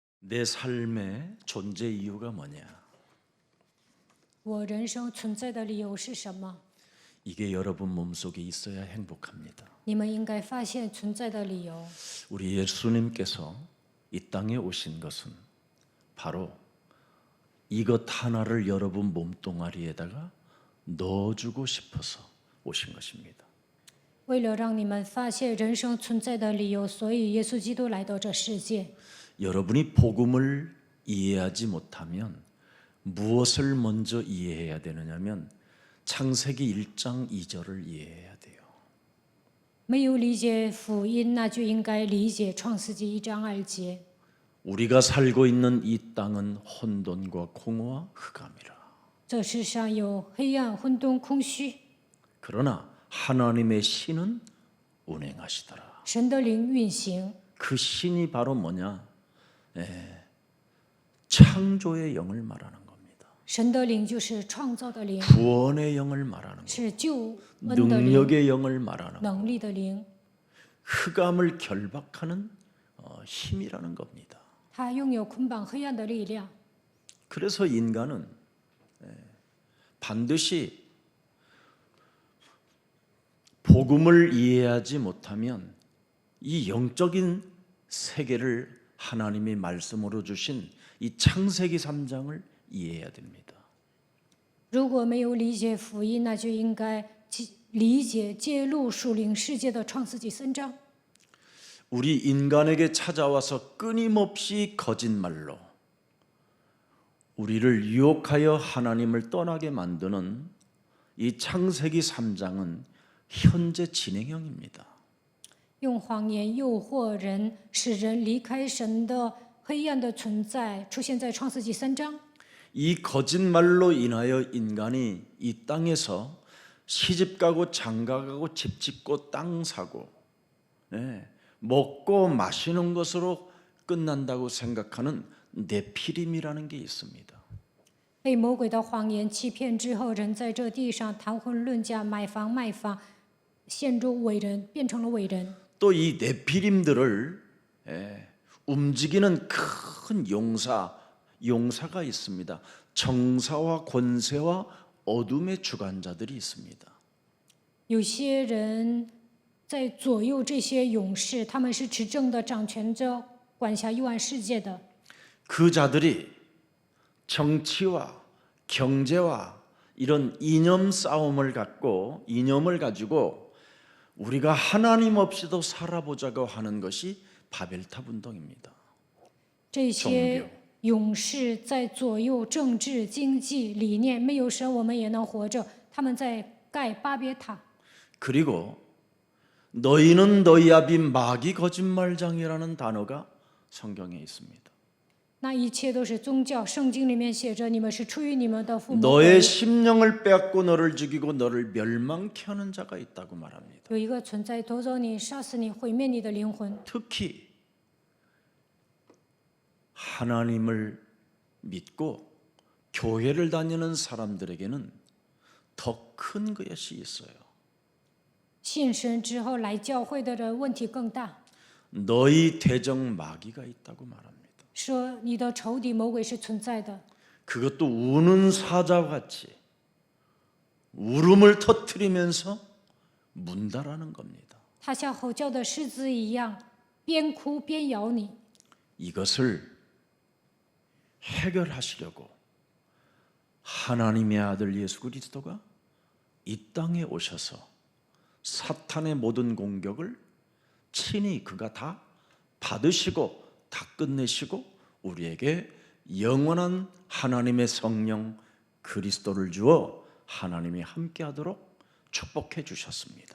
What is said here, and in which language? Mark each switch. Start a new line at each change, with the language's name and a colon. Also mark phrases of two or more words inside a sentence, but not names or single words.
Korean: 내 삶의 존재 이유가 뭐냐?
Chinese: 我人生存在的理由是什么？
Korean: 이게 여러분 몸속에 있어야 행복합니다.
Chinese: 你们应该发现存在的理由。
Korean: 우리 예수님께서 이 땅에 오신 것은 바로 이것 하나를 여러분 몸뚱아리에다가 넣어주고 싶어서 오신 것입니다.
Chinese: 为了让你们发现人生存在的理由，所以耶稣基督来到这世界。
Korean: 여러분이 복음을 이해하지 못하면 무엇을 먼저 이해해야 되느냐면 창세기 1장 2절을 이해해야 돼요.
Chinese: 没有理解福音，那就应该理解创世纪1章2节。
Korean: 우리가 살고 있는 이 땅은 혼돈과 공허와 흑암이라.
Chinese: 这世上有黑暗、混沌、空虚，
Korean: 그러나 하나님의 신은 운행하시더라.
Chinese: 神的灵运行。
Korean: 그 신이 바로 뭐냐? 창조의 영을 말하는 겁니다.
Chinese: 神的灵就是创造的灵，
Korean: 구원의 영을 말하는 겁니다.
Chinese: 是救恩的灵、
Korean: 능력의 영을 말하는 겁니다.
Chinese: 能力的灵。
Korean: 흑암을 결박하는 힘이라는 겁니다.
Chinese: 它拥有捆绑黑暗的力量。
Korean: 그래서 인간은 반드시 복음을 이해하지 못하면 이 영적인 세계를 하나님이 말씀으로 주신 이 창세기 3장을 이해해야 됩니다.
Chinese: 如果没有理解福音，那就应该理解揭露属灵世界的创世纪3章。
Korean: 우리 인간에게 찾아와서 끊임없이 거짓말로 우리를 유혹하여 하나님을 떠나게 만드는 이 창세기 3장은 현재 진행형입니다.
Chinese: 用谎言诱惑人，使人离开神的黑暗的存在，出现在创世纪3章。
Korean: 이 거짓말로 인하여 인간이 이 땅에서 시집가고 장가가고 집 짓고 땅 사고 먹고 마시는 것으로 끝난다고 생각하는 네피림이라는 게 있습니다.
Chinese: 被魔鬼的谎言欺骗之后，人在这地上谈婚论嫁、买房卖房，陷入伟人，变成了伟人。
Korean: 또 이 네피림들을 움직이는 큰 용사가 있습니다. 정사와 권세와 어둠의 주관자들이 있습니다.
Chinese: 有些人在左右这些勇士，他们是执政的，掌权着，管辖幽暗世界的。
Korean: 그 자들이 정치와 경제와 이런 이념 싸움을 갖고 이념을 가지고 우리가 하나님 없이도 살아보자고 하는 것이 바벨탑 운동입니다.
Chinese: 这些勇士在左右政治、经济理念，没有神我们也能活着。他们在盖巴别塔。
Korean: 그리고 너희는 너희 아비 마귀 거짓말장이라는 단어가 성경에 있습니다.
Chinese: 那一切都是宗教，圣经里面写着，你们是出于你们的父母。
Korean: 너의 심령을 빼앗고 너를 죽이고 너를 멸망케 하는 자가 있다고 말합니다.
Chinese: 有一个存在夺走你、杀死你、毁灭你的灵魂。
Korean: 특히 하나님을 믿고 교회를 다니는 사람들에게는 더 큰 것이 있어요.
Chinese: 信神之后来教会的人问题更大，
Korean: 너희 대적 마귀가 있다고 말합니다.
Chinese: 说你的仇敌魔鬼是存在的，
Korean: 그것도 우는 사자와 같이 울음을 터뜨리면서 문다라는 겁니다.
Chinese: 他像吼叫的狮子一样，边哭边咬你。
Korean: 이것을 해결하시려고 하나님의 아들 예수 그리스도가 이 땅에 오셔서 사탄의 모든 공격을 친히 그가 다 받으시고 다 끝내시고 우리에게 영원한 하나님의 성령 그리스도를 주어 하나님이 함께하도록 축복해 주셨습니다.